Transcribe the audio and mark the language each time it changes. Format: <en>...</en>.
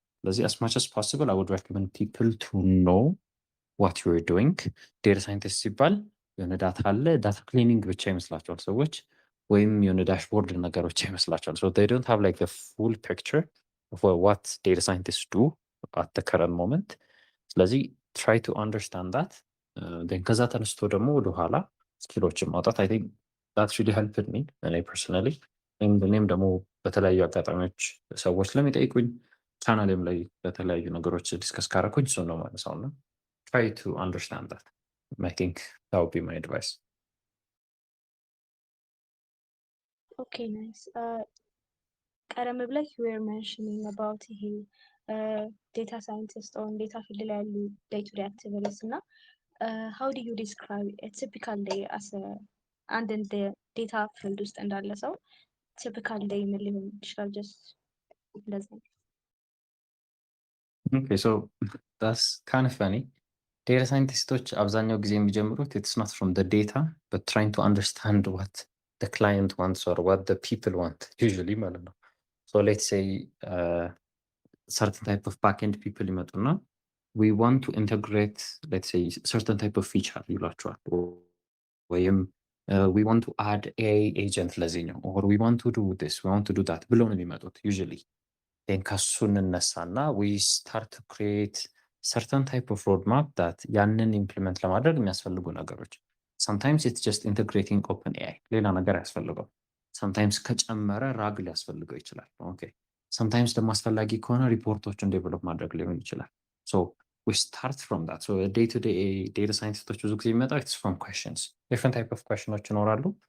<en>ስለዚህ as much as possible I would recommend people to know what you're doing. data scientist</en> <am>ሲባል የሆነ ዳታ አለ ዳታ ክሊኒንግ ብቻ ይመስላቸዋል ሰዎች ወይም የሆነ ዳሽቦርድ ነገሮች ይመስላቸዋል</am> <en>so they don't have like the full picture of what data scientists do at the current moment. ስለዚህ try to understand that then</en> <am>ከዛ ተነስቶ ደግሞ ወደ ኋላ ስኪሎችን ማውጣት</am> <en>I think that really helped me and I personally</en> <am>እኔም ደግሞ በተለያዩ አጋጣሚዎች ሰዎች ለሚጠይቁኝ ቻናሌም ላይ በተለያዩ ነገሮች ዲስከስ ካረኩኝ እሱን ነው ማነሳው እና</am> <en>try to understand that. I think that would be my advice. Okay, nice.</en> <am>ቀደም ብለህ</am> <en>you were mentioning about ይሄ data scientist or data field ላይ ያሉ day to day activities እና how do you describe a typical day as</en> <am>አንድ ዴታ ፊልድ ውስጥ እንዳለ ሰው</am> <en>typical day</en> <am>ምን ሊሆን ይችላል?</am> <en>just እንደዚህ Okay, so that's kind of funny. data scientistoች</en> <am>አብዛኛው ጊዜ የሚጀምሩት</am> <en>it's not from the data but trying to understand what the client wants or what the people want usually</en> <am>ማለት ነው.</am> <en>So let's say certain type of backend people</en> <am>ይመጡና</am> <en>we want to integrate let's say certain type of feature</en> <am>ይሏቸዋል ወይም</am> <en>we want to add a agent</en> <am>ለዚህኛው</am> <en>or we want to do this we want to do that</en> <am>ብለው ነው የሚመጡት</am> <en>usually. then</en> <am>ከሱ እንነሳና</am> <en>we start to create certain type of roadmap that</en> <am>ያንን ኢምፕሊመንት ለማድረግ የሚያስፈልጉ ነገሮች</am> <en>sometimes it's just integrating OpenAI</en> <am>ሌላ ነገር ያስፈልገው</am> <en>sometimes</en> <am>ከጨመረ ራግ ሊያስፈልገው ይችላል</am> <en>okay sometimes</en> <am>ደግሞ አስፈላጊ ከሆነ ሪፖርቶችን ዴቨሎፕ ማድረግ ሊሆን ይችላል</am> <en>so we start from that so day to day data scientistoች</en> <am>ብዙ ጊዜ የሚመጣው</am> <en>it's from questions different type of questions</en> <am>ይኖራሉ</am>